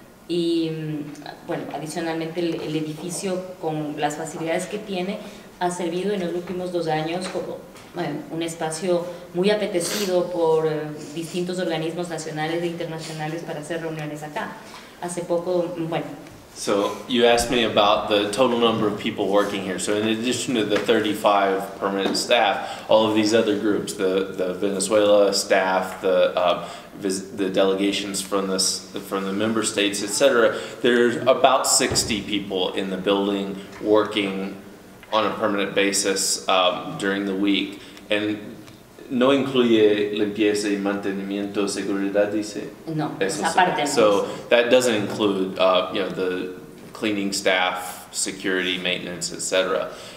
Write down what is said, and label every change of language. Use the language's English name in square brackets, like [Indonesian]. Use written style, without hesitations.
[Spanish] Y bueno, adicionalmente el edificio, con las facilidades que tiene, ha servido en los últimos 2 años como un espacio muy apetecido por distintos organismos nacionales e internacionales para hacer reuniones acá. Hace poco, [English] So you asked me about the total number of people working here. So in addition to the 35 permanent staff, all of these other groups, the Venezuela staff, the delegations from the member states, etc., there's about 60 people in the building working on a permanent basis during the week. [Spanish] And no incluye limpieza y mantenimiento, seguridad, dice. No, aparte. [English] So that doesn't include, the cleaning staff, security, maintenance, etc.